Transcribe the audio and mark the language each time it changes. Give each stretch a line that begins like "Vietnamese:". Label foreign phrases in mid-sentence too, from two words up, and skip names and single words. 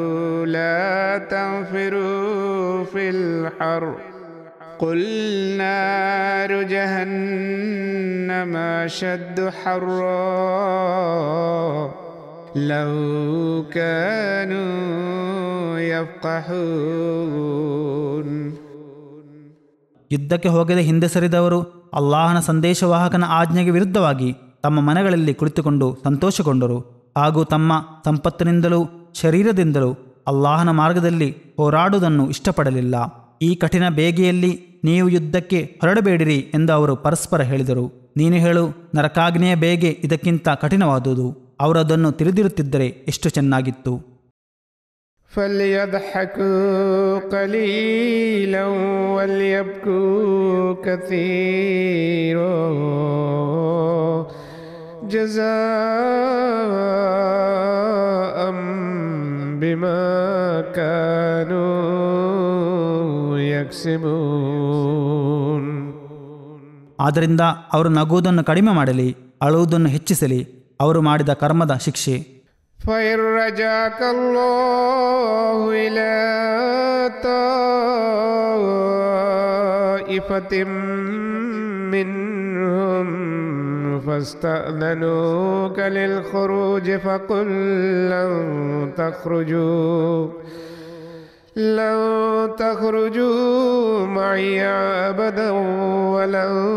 Arabic: لا تنفروا في الحر قل نار جهنم أشد حرا لو كانوا يفقهون.
Kannada: ಯುದ್ಧಕ್ಕೆ ಹೋಗದೆ ಹಿಂದೆ ಸರಿದವರು ಅಲ್ಲಾಹನ ಸಂದೇಶವಾಹಕನ ಆಜ್ಞೆಗೆ ವಿರುದ್ಧವಾಗಿ ತಮ್ಮ ಮನೆಗಳಲ್ಲಿ ಕುಳಿತುಕೊಂಡು ಸಂತೋಷಗೊಂಡರು ಹಾಗೂ ತಮ್ಮ ಸಂಪತ್ತಿನಿಂದಲೂ ಶರೀರದಿಂದಲೂ ಅಲ್ಲಾಹನ ಮಾರ್ಗದಲ್ಲಿ ಹೋರಾಡುವುದನ್ನು ಇಷ್ಟಪಡಲಿಲ್ಲ. ಈ ಕಠಿಣ ಬೇಗೆಯಲ್ಲಿ ನೀವು ಯುದ್ಧಕ್ಕೆ ಹೊರಡಬೇಡಿರಿ ಎಂದು ಅವರು ಪರಸ್ಪರ ಹೇಳಿದರು. ನೀನು ಹೇಳು, ನರಕಾಗ್ನೆಯ ಬೇಗೆ ಇದಕ್ಕಿಂತ ಕಠಿಣವಾದುದು. ಅವರು ಅದನ್ನು ತಿಳಿದಿರುತ್ತಿದ್ದರೆ ಎಷ್ಟು ಚೆನ್ನಾಗಿತ್ತು.
Arabic: فليضحكوا قليلا وليبكوا كثيرا جزاء بما كانوا يكسبون.
Kannada: ಆದ್ದರಿಂದ ಅವರು ನಗುವುದನ್ನು ಕಡಿಮೆ ಮಾಡಲಿ, ಅಳುವುದನ್ನು ಹೆಚ್ಚಿಸಲಿ. ಅವರು ಮಾಡಿದ ಕರ್ಮದ ಶಿಕ್ಷೆ.
Arabic: فإن رجعك الله إلى طائفة منهم فاستأذنوك للخروج فقل لن تخرجوا معي أبدا ولن